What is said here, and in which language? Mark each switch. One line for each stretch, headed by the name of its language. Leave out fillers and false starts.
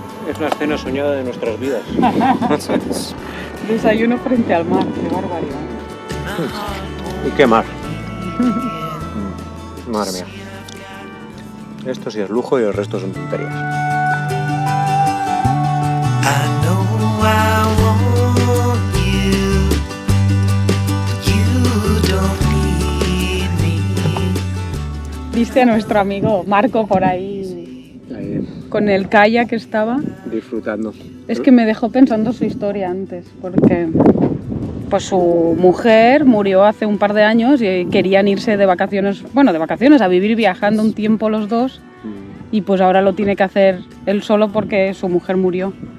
Spanish: Es una escena soñada de nuestras vidas. Desayuno frente al mar, qué barbaridad. ¿Y qué mar? Madre mía. Esto sí es lujo y el resto son tonterías.
English: I know I want you, but you don't need me.
Spanish: ¿Viste a nuestro amigo Marco por ahí con el kayak que estaba? Disfrutando. Es que me dejó pensando su historia antes, porque pues su mujer murió hace un par de años y querían irse de vacaciones, a vivir viajando un tiempo los dos, y pues ahora lo tiene que hacer él solo porque su mujer murió.